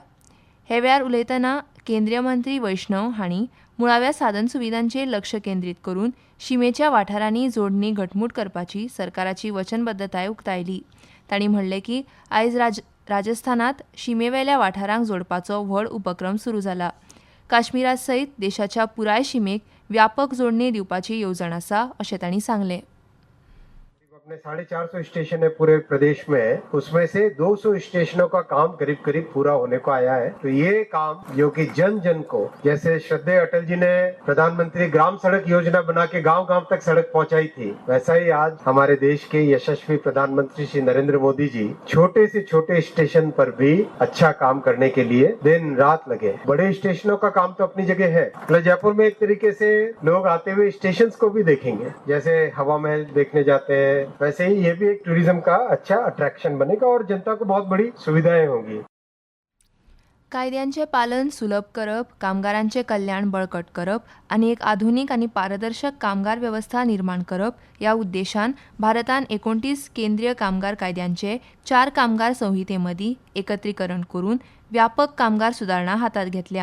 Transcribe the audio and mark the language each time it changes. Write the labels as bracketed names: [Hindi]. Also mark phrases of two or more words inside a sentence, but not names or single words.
[Konkani] हे वेळार उलयतना केंद्रीय मंत्री वैष्णव हांणी मुळाव्या साधनसुविधांचेर लक्ष केंद्रीत करून शिमेच्या वाठारांनी जोडणी घटमूट करपाची सरकाराची वचनबद्धताय उक्तायली. तांणी म्हणलें की आयज राजस्थानांत शिमेवेल्या वाठारांक जोडपाचो व्हड उपक्रम सुरू जाला. काश्मीरा सयत देशाच्या पुराय शिमेक व्यापक जोडणी दिवपाची येवजण आसा अशें तांणी सांगलें. [Hindi] अपने 450 स्टेशन है पूरे प्रदेश में, उसमें से 200 स्टेशनों का काम करीब करीब पूरा होने को आया है. तो ये काम जो कि जन जन को, जैसे श्रद्धेय अटल जी ने प्रधानमंत्री ग्राम सड़क योजना बना के गांव गांव तक सड़क पहुंचाई थी, वैसा ही आज हमारे देश के यशस्वी प्रधानमंत्री श्री नरेंद्र मोदी जी छोटे से छोटे स्टेशन पर भी अच्छा काम करने के लिए दिन रात लगे. बड़े स्टेशनों का काम तो अपनी जगह है. जयपुर में एक तरीके से लोग आते हुए स्टेशन को भी देखेंगे, जैसे हवा महल देखने जाते हैं, वैसे ही ये भी एक टूरिज्म का अच्छा अट्रैक्शन बनेगा और जनता को बहुत बड़ी सुविधाएं होंगी. [Konkani] कायद्यांचे पालन सुलभ करप, कामगारांचे कल्याण बळकट करप आनी एक आधुनीक आनी पारदर्शक कामगार व्यवस्था निर्माण करप ह्या उद्देशान भारतान 29 केंद्रीय कामगार कायद्यांचे 4 कामगार संहितेमदीं एकत्रीकरण करून व्यापक कामगार सुदारणा हातात घेतल्या.